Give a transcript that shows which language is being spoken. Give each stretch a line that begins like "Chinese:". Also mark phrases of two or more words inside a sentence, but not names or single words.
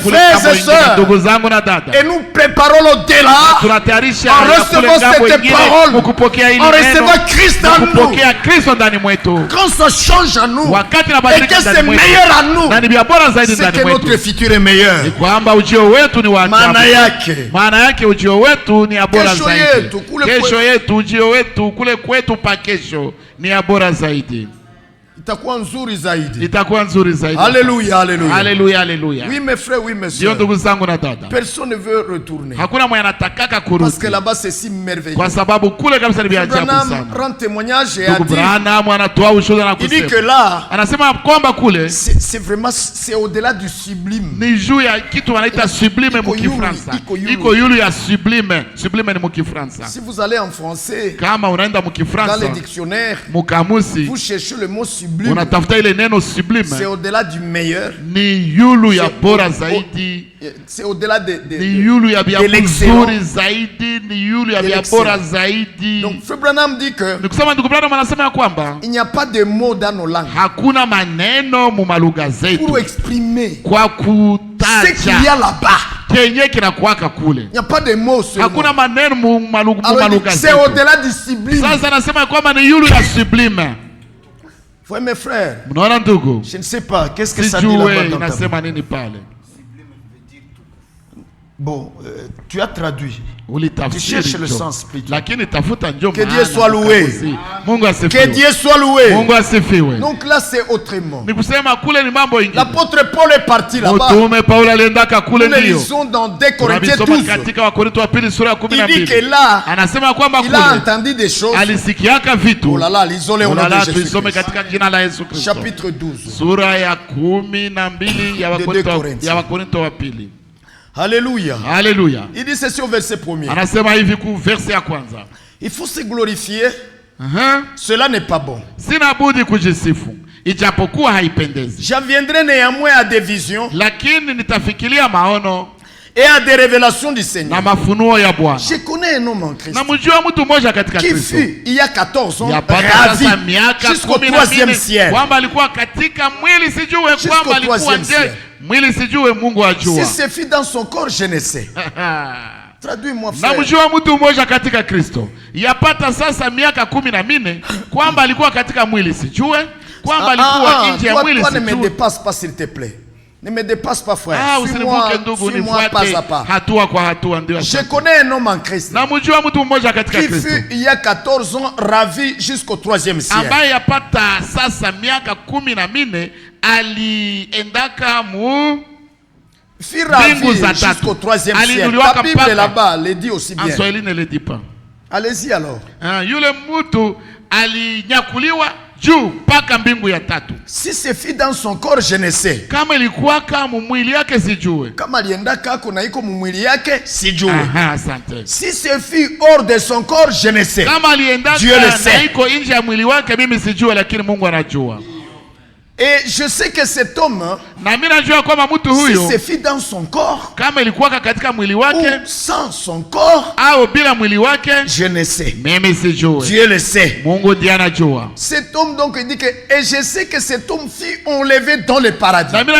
French: Mes frères et sœurs, et nous préparons l'au-delà en recevant cette parole, en recevant Christ en nous, quand ça change en nous et que c'est meilleur en nous, c'est que notre futur est meilleur.
Swahili: Maana yake ujio wetu ni bora zaidi. Kesho yetu ujio wetu kule kwetu pa kesho ni bora zaidi. itakuwa nzuri zaidi. Itakuwa nzuri zaidi.
French: Alléluia, alléluia. Alléluia, alléluia. Oui mes frères, oui mes sœurs.
Swahili: Ndugu zangu na dada.
French: Personne ne veut retourner.
Swahili: Hakuna mwenye anatakaka kurudi.
French: Parce que là-bas c'est si merveilleux.
Swahili: Kwa sababu kule kabisa ni vya ajabu sana.
French: Rend témoignage et a dit.
Swahili: Branham anatoa ushuhuda na kusema.
French: Il dit que là,
Swahili: anasema kwamba kule
French: c'est vraiment c'est au-delà du sublime.
Swahili: Ni juu ya kitu wanaita sublime mu Kifaransa. Iko yulu ya sublime. Sublime ni mu Kifaransa.
French: Si vous allez en français,
Swahili: kama unaenda mu Kifaransa,
French: dans les dictionnaires,
Swahili: mu kamusi,
French: vous cherchez le mot sublime.
Swahili: Unatafuta ile neno sublime.
French: C'est au-delà du meilleur.
Swahili: Ni yulu ya bora zaidi.
French: C'est au-delà de
Swahili: l'excellence zaidi, ni yulu ya bora zaidi.
French: Donc Frère Branham dit que
Swahili: nikusema ndugu Branham anasema ya kwamba
French: il n'y a pas de mots dans nos langues.
Swahili: Hakuna maneno mu malugha zetu
French: pour exprimer
Swahili: kwa kutaja
French: ce qu'il y a là-bas.
Swahili: Kenye kinakuwaka kule.
French: Il n'y a pas de mots sur.
Swahili: Hakuna maneno mu malugha zetu.
French: C'est au-delà du sublime.
Swahili: Sasa anasema kwamba ni yulu ya sublime.
French: Frère mes frères,
Swahili: mnaona ndugu,
French: je ne sais pas qu'est-ce que ça dit là-bas.
Swahili: Inasema nini pale?
French: Bon, tu as traduit. Tu cherches le sens plutôt. Que Dieu soit loué. Que Dieu soit loué. Donc là c'est autrement. L'apôtre Paul est parti là-bas. Nous le lisons dans 2 Corinthiens 12. Il dit que là, il a entendu des choses. Oh là là, lisons-les au nom de Jésus. Chapitre 12. De 2 Corinthiens. Alléluia. Alléluia. Il dit ceci au verset 1er.
Swahili: Anasema hivi ku verset ya kwanza.
French: Il faut se glorifier. Cela n'est pas bon.
Swahili: Sina budi kujisifu. Ijapokuwa haipendezi.
French: J'en viendrai néanmoins à des visions.
Swahili: Lakini nitafikiria maono
French: et à des révélations du Seigneur.
Swahili: Na mafunuo ya Bwana.
French: Je connais un homme en Christ.
Swahili: Na mjua mtu mmoja katika Kristo.
French: Qui fut il y a 14 ans ravi jusqu'au 3e ciel.
Swahili: Kwamba alikuwa katika mwili sijue kwamba alikuwa nje. Mwili sijue Mungu ajua.
French: Si c'est fit dans son corps, je ne sais. Traduis-moi frère.
Swahili: Na mjua mtu mmoja katika Kristo. Yapata sasa miaka 14 kwamba alikuwa katika mwili sijue kwamba alikuwa nje ya mwili sijue.
French: Ne me dépasse pas s'il te plaît. Ne me dépasse pas frère. Suis-moi pas à pas.
Swahili: Hatua kwa hatua ndio.
French: Je connais un homme en Christ.
Swahili: Na mjua mtu mmoja katika Kristo.
French: Qui fut il y a 14 ans ravi jusqu'au 3e ciel.
Swahili: Ambaye yapata sasa miaka 14 aliendaka mu
French: mbingu jusqu'au 3e ciel. La Bible là-bas le dit aussi bien. En Swahili ne le dit pas. Allez-y alors.
Swahili: Yule mtu alinyakuliwa juu paka mbingu ya 3. Si c'est fit dans son corps, je ne sais. Kama ilikuwa kama mwili yake sijue. Kama aliendaka kuna iko mwili yake sijue. Asante.
French: Si c'est fit hors de son corps, je ne sais.
Swahili: Kama aliendaka na iko nje ya mwili wake mimi sijue, lakini Mungu anajua.
French: Et je sais que cet homme, si c'est fit dans son corps, ou sans son corps, je ne sais. Dieu le sait. Cet homme donc il dit que, et je sais que cet homme fut enlevé dans le paradis.